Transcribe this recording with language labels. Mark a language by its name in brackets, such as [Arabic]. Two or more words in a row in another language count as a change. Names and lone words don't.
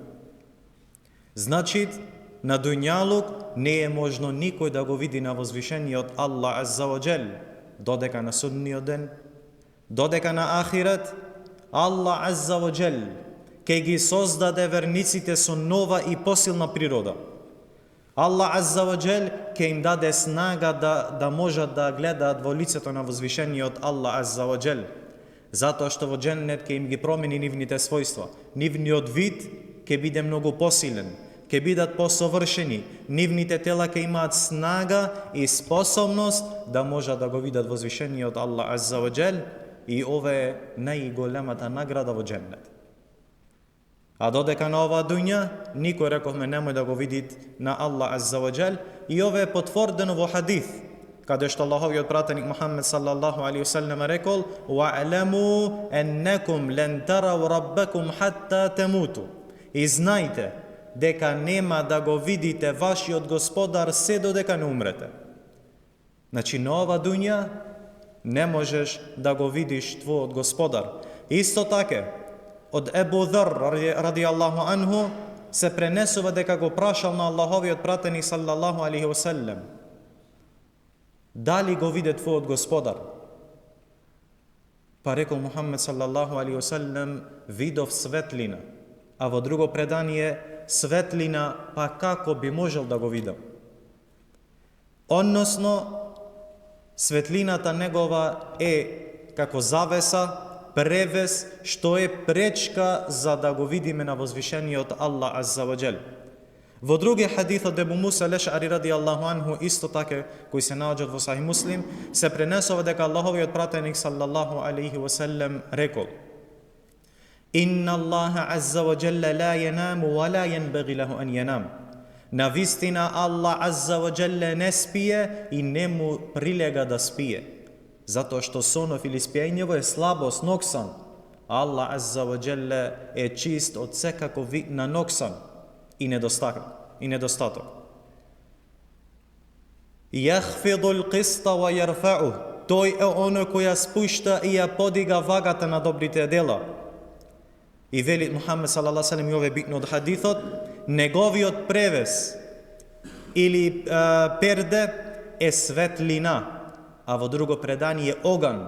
[Macedonian] Значи, на дуњалук не е можно никој да го види на возвишениот Аллах [Arabic] عز وجل, [Macedonian] додека на судниот ден, додека на ахирет, Аллах [Arabic] عز وجل [Macedonian] ке ги создаде верниците со нова и посилна природа. Аллах [Arabic] عز وجل [Macedonian] ке им даде снага да можат да гледаат во лицето на возвишениот Аллах [Arabic] عز وجل, [Macedonian] затоа што во дженнет ке им ги промени нивните својства. Нивниот вид ке биде многу посилен, ке бидат посовршени, нивните тела ке имаат снага и способност да можат да го видат возвишениот Аллах [Arabic] عز وجل, [Macedonian] и ова е најголемата награда во дженнет. А додека на оваа дуња, никој, рековме, немој да го види на Аллах [Arabic] عز وجل, [Macedonian] и ова е потврдено во хадис, каде што Аллаховиот пратеник Мухаммед [Arabic] صلى الله عليه وسلم [Macedonian] рекол: [Arabic] "واعلموا أنكم لن تروا ربكم حتى تموتوا." [Macedonian] И знајте дека нема да го видите вашиот Господар се додека не умрете. Значи на ова дуња не можеш да го видиш твојот Господар. Исто така, од Ебу Дар [Arabic] رضي الله عنه [Macedonian] се пренесува дека го прашал на Аллаховиот пратеник [Arabic] صلى الله عليه وسلم: [Macedonian] дали го виде твојот Господар? Па рекол Мухаммед [Arabic] صلى الله عليه وسلم: [Macedonian] видов светлина. А во друго предание светлина, па како би можел да го видам? Односно, светлината негова е како завеса, превес, што е пречка за да го видиме на возвишениот Аллах [Arabic] عز وجل. [Macedonian] Во други хадис од Ебу Муса Лешари [Arabic] رضي الله عنه, [Macedonian] исто така кои се наоѓаат во Сахих Муслим, се пренесува дека Аллаховиот пратеник [Arabic] صلى الله عليه وسلم [Macedonian] рекол: [Arabic] إن الله عز وجل لا ينام ولا ينبغي له أن ينام. [Macedonian] На вистина Аллах [Arabic] عز وجل [Macedonian] не спие и не му прилега да спие, затоа што сонов или спиењево е слабост, ноксан. Аллах [Arabic] عز وجل [Macedonian] е чист од секаков вид на ноксан и недостаток. [Arabic] يخفض القسط ويرفعه. [Macedonian] Тој е оној кој ја спушта и ја подига вагата на добрите дела. И вели Мухаммед [Arabic] صلى الله عليه وسلم, [Macedonian] и ова е битно од хадисот, неговиот превес или перде е светлина, а во друго предание оган.